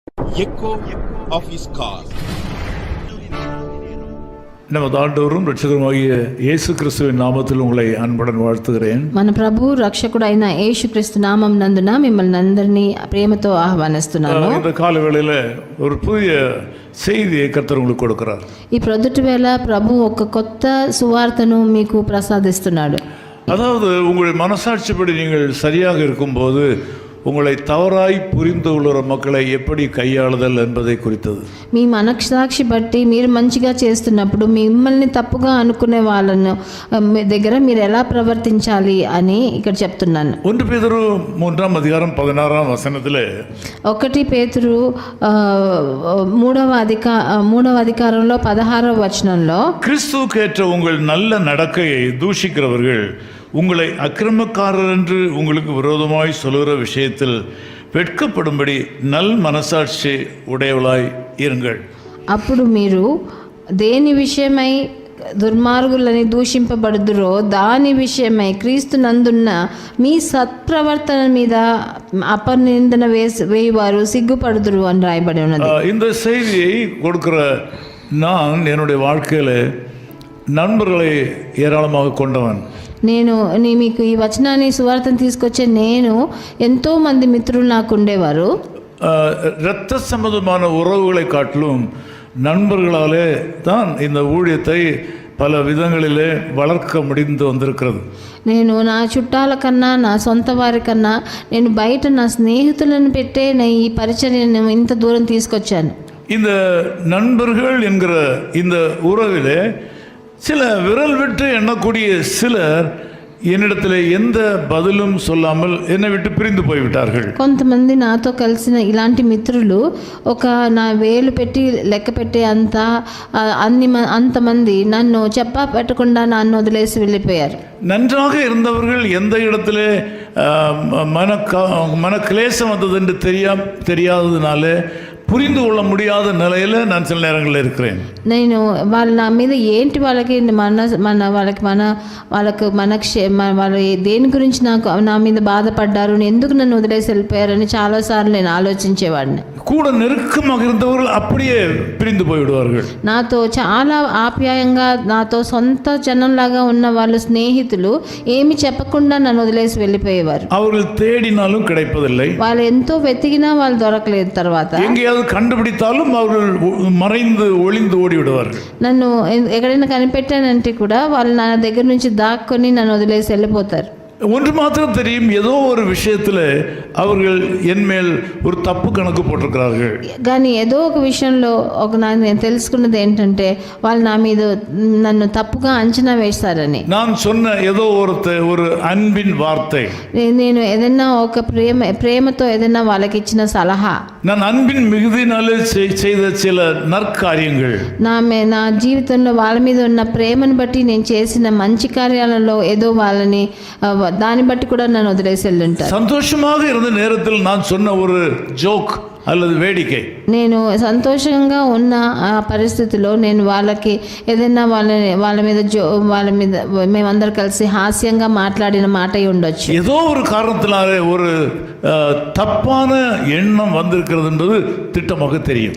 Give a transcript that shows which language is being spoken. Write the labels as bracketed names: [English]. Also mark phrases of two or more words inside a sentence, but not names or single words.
[English] echo of his call. [Tamil] நமது ஆண்டவரும் ரட்சகருமாகிய இயேசு கிறிஸ்துவின் நாமத்தில் உங்களை அன்புடன் வாழ்த்துகிறேன். [Telugu] మన ప్రభు రక్షకుడైన యేసుక్రీస్తు నామం నందున మిమ్మల్ని అందరినీ ప్రేమతో ఆహ్వానిస్తున్నాను. [Tamil] இந்த காலவேளையில ஒரு புதிய செய்தியை கர்த்தர் உங்களுக்கு கொடுக்கிறார். [Telugu] ఈ ప్రొద్దుటి వేళ ప్రభు ఒక కొత్త సువార్తను మీకు ప్రసాదిస్తున్నాడు. [Tamil] அதாவது உங்களுடைய மனசாட்சிப்படி நீங்கள் சரியாக இருக்கும்போது உங்களை தவறாய் புரிந்து கொள்கிற மக்களை எப்படி கையாளுதல் என்பதை குறித்தது. [Telugu] మీ మనసాక్షి బట్టి మీరు మంచిగా చేస్తున్నప్పుడు మిమ్మల్ని తప్పుగా అనుకునే వాళ్ళను దగ్గర మీరు ఎలా ప్రవర్తించాలి అని ఇక్కడ చెప్తున్నాను. [Tamil] 1 பேதுரு 3ஆம் அதிகாரம் 16ஆம் வசனத்திலே [Telugu] 1 పేతురు 3వ అధికారంలో 16వ వచనంలో [Tamil] கிறிஸ்துவுக்கேற்ற உங்கள் நல்ல நடக்கையை தூஷிக்கிறவர்கள் உங்களை அக்கிரமக்காரர் என்று உங்களுக்கு விரோதமாய் சொல்லுகிற விஷயத்தில் வெட்கப்படும்படி நல் மனசாட்சி உடையவளாய் இருங்கள். [Telugu] అప్పుడు మీరు దేని విషయమై దుర్మార్గులని దూషింపబడుదురో దాని విషయమై క్రీస్తు నందున్న మీ సత్ప్రవర్తన మీద అపనిందన వేయువారు సిగ్గుపడుదురు అని రాయబడి ఉన్నది. [Tamil] இந்த செய்தியை கொடுக்கிற நான் என்னுடைய வாழ்க்கையில் நண்பர்களை ஏராளமாக கொண்டவன். [Telugu] నేను మీకు ఈ వచనాన్ని సువార్తను తీసుకొచ్చే నేను ఎంతో మంది మిత్రులు నాకు ఉండేవారు. [Tamil] இரத்த சம்பந்தமான உறவுகளை காட்டிலும் நண்பர்களாலே தான் இந்த ஊழியத்தை பல விதங்களிலே வளர்க்க முடிந்து வந்திருக்கிறது. [Telugu] నేను నా చుట్టాల కన్నా నా సొంత వారి కన్నా నేను బయట నా స్నేహితులను పెట్టే ఈ పరిచర్యను ఇంత దూరం తీసుకొచ్చాను. [Tamil] இந்த நண்பர்கள் என்கிற இந்த உறவிலே சில விரல் விட்டு எண்ணக்கூடிய சிலர் என்னிடத்தில் எந்த பதிலும் சொல்லாமல் என்னை விட்டு பிரிந்து போய்விட்டார்கள். [Telugu] కొంతమంది నాతో కలిసిన ఇలాంటి మిత్రులు ఒక నా వేలు పెట్టి లెక్క పెట్టే అంతమంది నన్ను చెప్పా పెట్టకుండా నన్ను వదిలేసి వెళ్ళిపోయారు. [Tamil] நன்றாக இருந்தவர்கள் எந்த இடத்துல மன கிளேசம் வந்தது என்று தெரியாததுனால புரிந்து கொள்ள முடியாத நிலையில் நான் சில நேரங்களில் இருக்கிறேன். [Telugu] నేను వాళ్ళు నా మీద ఏంటి వాళ్ళకి వాళ్ళు దేని గురించి నా మీద బాధపడ్డారు, ఎందుకు నన్ను వదిలేసి వెళ్ళిపోయారని చాలాసార్లు నేను ఆలోచించేవాడిని. [Tamil] கூட நெருக்கமாக இருந்தவர்கள் அப்படியே பிரிந்து போய்விடுவார்கள். [Telugu] నాతో చాలా ఆప్యాయంగా నాతో సొంత జనంలాగా ఉన్న వాళ్ళు స్నేహితులు ఏమి చెప్పకుండా నన్ను వదిలేసి వెళ్ళిపోయేవారు. [Tamil] அவர்கள் தேடினாலும் கிடைப்பதில்லை. [Telugu] వాళ్ళు ఎంతో వెతికినా వాళ్ళు దొరకలేదు. తర్వాత [Tamil] எங்கேயாவது கண்டுபிடித்தாலும் அவர்கள் மறைந்து ஒளிந்து ஓடி விடுவார்கள். [Telugu] నన్ను ఎక్కడైనా కనిపెట్టానంటే కూడా వాళ్ళు నా దగ్గర నుంచి దాక్కొని నన్ను వదిలేసి వెళ్ళిపోతారు. [Tamil] ஒன்று மாத்திரம் தெரியும், ஏதோ ஒரு விஷயத்தில் அவர்கள் என்மேல் ஒரு தப்பு கணக்கு போட்டிருக்கிறார்கள். [Telugu] కానీ ఏదో ఒక విషయంలో నేను తెలుసుకున్నది ఏంటంటే వాళ్ళు నా మీద నన్ను తప్పుగా అంచనా వేస్తారని. [Tamil] நான் சொன்ன ஏதோ ஒரு அன்பின் வார்த்தை, [Telugu] నేను ఏదైనా ఒక ప్రేమతో ఏదైనా వాళ్ళకి ఇచ్చిన సలహా, [Tamil] நான் அன்பின் மிகுதினாலே செய்த சில நற்காரியங்கள், [Telugu] నా జీవితంలో వాళ్ళ మీద ఉన్న ప్రేమను బట్టి నేను చేసిన మంచి కార్యాలలో ఏదో వాళ్ళని దాన్ని బట్టి కూడా నన్ను వదిలేసి వెళ్ళుంటారు. [Tamil] சந்தோஷமாக இருந்த நேரத்தில் நான் சொன்ன ஒரு ஜோக் அல்லது வேடிக்கை, [Telugu] నేను సంతోషంగా ఉన్న ఆ పరిస్థితిలో నేను వాళ్ళకి ఏదైనా వాళ్ళ మీద మేమందరం కలిసి హాస్యంగా మాట్లాడిన మాట ఉండొచ్చు. [Tamil] ஏதோ ஒரு காரணத்தினாலே ஒரு தப்பான எண்ணம் வந்திருக்கிறது என்பது திட்டமாக தெரியும்.